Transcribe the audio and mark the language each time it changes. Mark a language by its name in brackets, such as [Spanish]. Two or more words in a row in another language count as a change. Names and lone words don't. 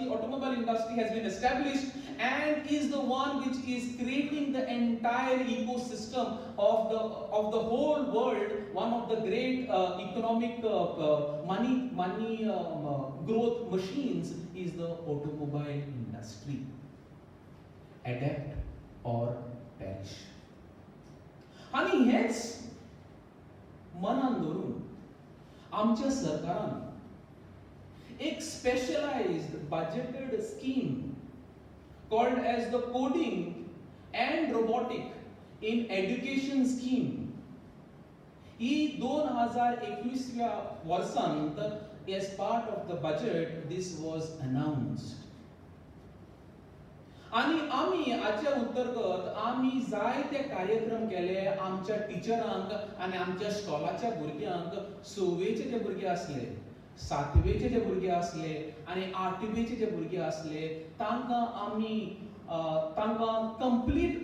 [English] Automobile industry has been established and is the one which is creating the entire ecosystem of the whole world. One of the great economic money growth machines is the automobile industry. Adapt or perish. [Konkani] आणि हेच मनान धरून आमच्या सरकारान एक [English] specialized budgeted scheme called as the Coding and Robotics in Education scheme [Konkani] ही 2021 वर्सांत [English] as part of the budget this was announced. [Konkani] आणि आमी हाच्या अंतर्गत आमी जायते कार्यक्रम केले आमच्या टिचरांक आणि आमच्या स्कॉलाच्या भुरग्यांक 6वेचे जे भुरगे असले सातवेचे जे भुरगे असले आणि आठवेचे जे भुरगे असले तांकां आमी तांकां कंप्लीट